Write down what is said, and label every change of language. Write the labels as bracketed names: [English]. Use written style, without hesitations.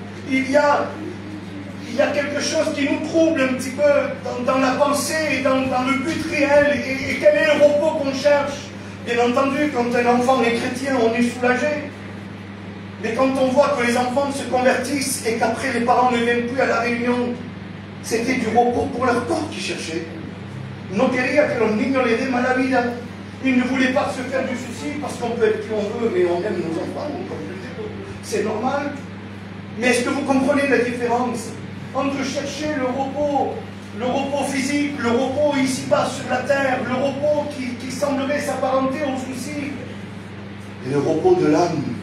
[French] Il y a quelque chose qui nous trouble un petit peu dans la pensée et dans le but réel. Et quel est le repos qu'on cherche? Bien entendu, quand un enfant est chrétien, on est soulagé. Mais quand on voit que les enfants se convertissent et qu'après les parents ne viennent plus à la réunion, c'était du repos pour leur corps qu'ils cherchaient. [Spanish] No quería que los niños les den mala vida. [French] Ils ne voulaient pas se faire du souci parce qu'on peut être qui on veut, mais on aime nos enfants. C'est normal. Mais est-ce que vous comprenez la différence entre chercher le repos physique, le repos ici-bas sur la terre, le repos qui semblerait s'apparenter au souci, et le repos de l'âme?